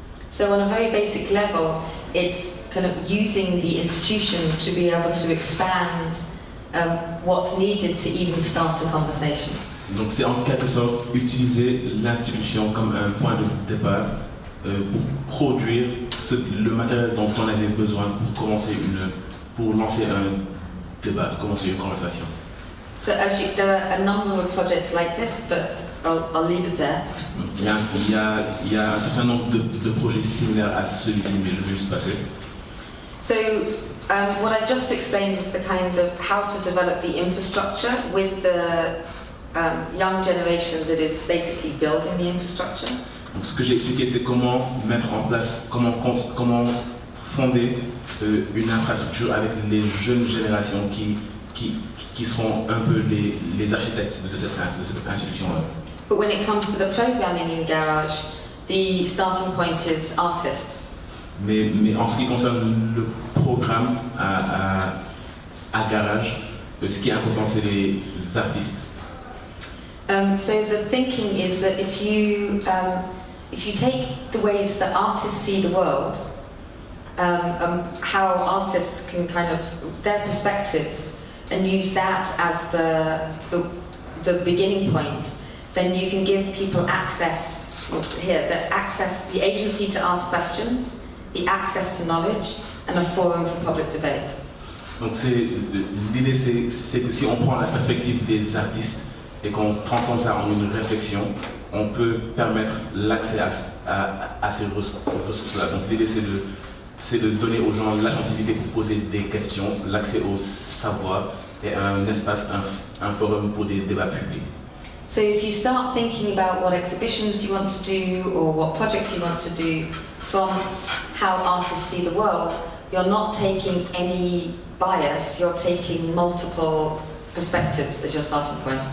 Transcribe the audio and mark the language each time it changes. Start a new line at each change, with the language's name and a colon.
English: So on a very basic level, it's kind of using the institution to be able to expand what's needed to even start a conversation.
French: Donc c'est en quelque sorte utiliser l'institution comme un point de départ pour produire le matériel dont on avait besoin pour lancer un débat, commencer une conversation.
English: So actually there are a number of projects like this, but I'll leave it there.
French: Il y a un certain nombre de projets similaires à celui-ci, mais je vais juste passer.
English: So what I've just explained is the kind of how to develop the infrastructure with the young generation that is basically building the infrastructure.
French: Donc, ce que j'ai expliqué, c'est comment mettre en place, comment fonder une infrastructure avec les jeunes générations qui seront un peu les architectes de cette institution-là.
English: But when it comes to the programming in Garage, the starting point is artists.
French: Mais en ce qui concerne le programme à Garage, ce qui est important, c'est les artistes.
English: So the thinking is that if you take the ways that artists see the world, how artists can kind of their perspectives, and use that as the beginning point, then you can give people access here, the agency to ask questions, the access to knowledge, and a forum for public debate.
French: Donc l'idée c'est que si on prend la perspective des artistes et qu'on transforme ça en une réflexion, on peut permettre l'accès à ces ressources-là. Donc l'idée c'est de donner aux gens l'attentivité pour poser des questions, l'accès au savoir et un espace, un forum pour des débats publics.
English: So if you start thinking about what exhibitions you want to do or what projects you want to do from how artists see the world, you're not taking any bias, you're taking multiple perspectives as your starting point.